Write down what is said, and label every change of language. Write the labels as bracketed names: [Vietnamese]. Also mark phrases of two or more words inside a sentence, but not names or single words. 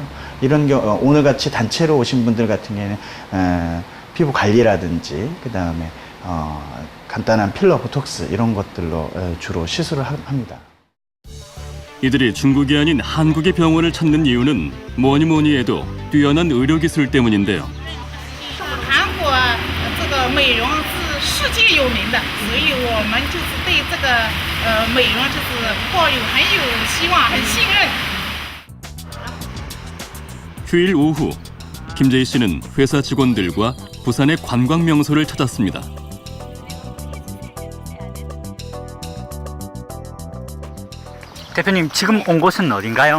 [Korean] 이런 경우 오늘 같이 단체로 오신 분들 같은 경우에는 피부 관리라든지 그 다음에 간단한 필러, 보톡스 이런 것들로 주로 시술을 합니다. 이들이 중국이 아닌 한국의 병원을 찾는 이유는 뭐니 해도 뛰어난 의료 기술 때문인데요. [Chinese] 韩国这个美容是世界有名的，所以我们就是对这个美容就是抱有很有希望、很信任。 [Korean] 휴일 오후, 김재희 씨는 회사 직원들과 부산의 관광 명소를 찾았습니다. 대표님, 지금 온 곳은 어딘가요?